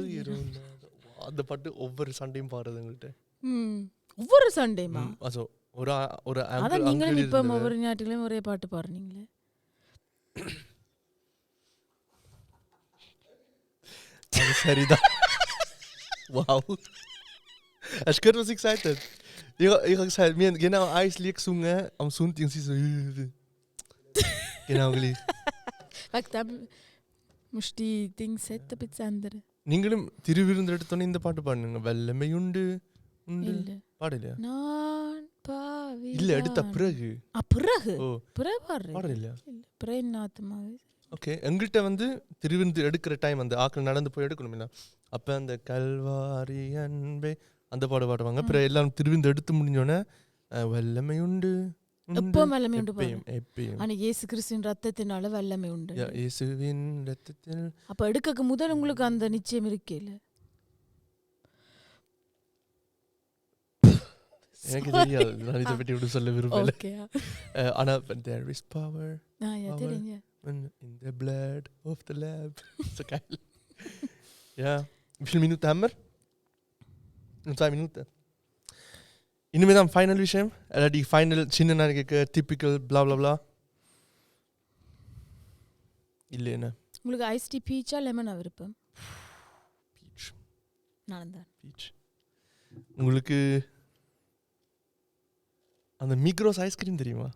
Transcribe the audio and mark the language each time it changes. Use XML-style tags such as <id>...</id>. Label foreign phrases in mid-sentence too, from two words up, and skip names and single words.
<ta>அந்த பாட்டு ஒவ்வொரு சண்டையும் பாடுறது எங்கள்கிட்ட. ஒவ்வொரு சண்டேமா? ஒரு அதான் நீங்களும் இப்போ ஒவ்வொரு ஞாயிற்றுக்கிழமையும் ஒரே பாட்டு பாடுறீங்களே. அது சரிதான். Wow.</ta> <de>Hast du gehört, was ich gesagt habe? Ich habe gesagt, wir haben genau ein Lied gesungen am Sonntag und sie so... Genau gleich. Wegen dem musst du die Dinge ein bisschen ändern.</de> <ta>நீங்களும் திருவிருந்து எடுத்தோன்னே இந்த பாட்டு பாடுங்க. வெள்ளமையுண்டு உண்டு பாடலையா? நான் பாவி இல்ல, எடுத்த பிறகு. பிறகு பாடுறேன். பிறகு நாத்துமாவே. ஓகே, எங்கள்கிட்ட வந்து திருவிருந்து எடுக்கிற டைம் அந்த ஆக்கள் நடந்து போய் எடுக்கணும் இல்லை, அப்போ அந்த கல்வாரி அன்பே அந்த பாடு பாடுவாங்க. அப்புறம் எல்லாம் திருவிருந்து எடுத்து முடிஞ்சோடனே வல்லமை உண்டு. எப்பவும் வல்லமை உண்டு. எப்பயும் ஆனா இயேசு கிறிஸ்துவின் ரத்தத்தினால வல்லமை உண்டு. இயேசுவின் ரத்தத்தில். அப்ப எடுக்க முதல் உங்களுக்கு அந்த நிச்சயம் இருக்கேல? எனக்கு தெரியாது, நான் இதை பற்றி இப்படி சொல்ல விரும்பல.</ta> <en>ஆனா there is power in the blood of the Lamb.</en> <de>So geil. Ja, wie viele Minuten haben wir? Nur 2 Minuten.</de> <ta>இனிமேதான் ஃபைனல் விஷயம், இல்லாட்டி ஃபைனல் சின்ன நாளைக்கு டிப்பிக்கல்</ta> <en>bla bla bla</en> <ta>இல்லை. என்ன உங்களுக்கு</ta> <en>ice tea</en> <ta>பீச்சா லெமனா விருப்பம்? பீச். நான் தான் பீச். உங்களுக்கு அந்த மிக்ரோஸ் ஐஸ்கிரீம் தெரியுமா?</ta>